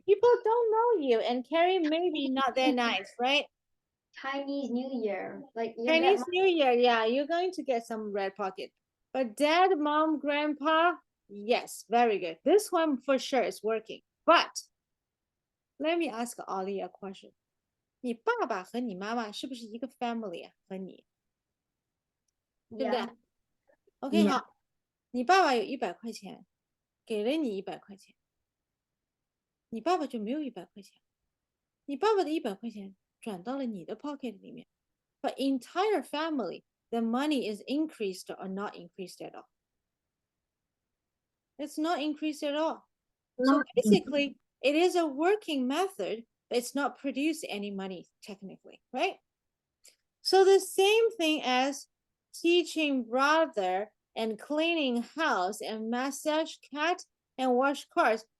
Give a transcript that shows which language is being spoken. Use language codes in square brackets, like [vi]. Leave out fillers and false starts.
[en] People don't know you, and Carrie maybe not that nice, right? Chinese New Year. Like you Chinese get New Year, yeah, you're going to get some red pocket. But dad, mom, grandpa, yes, very good. This one for sure is working. But let me ask Ollie a question. [zh] 你爸爸和你妈妈是不是一个 family 啊？和你，对不对 [en] yeah. ？OK， Yeah. [zh] 好，你爸爸有100块钱，给了你100块钱，你爸爸就没有100块钱，你爸爸的100块钱转到了你的 pocket 里面。 [en] But entire family, the money is increased or not increased at all. It's not increased at all. So basically, it is a working method, but it's not producing any money technically, right? So the same thing as teaching brother and cleaning house and massage cat and wash cars.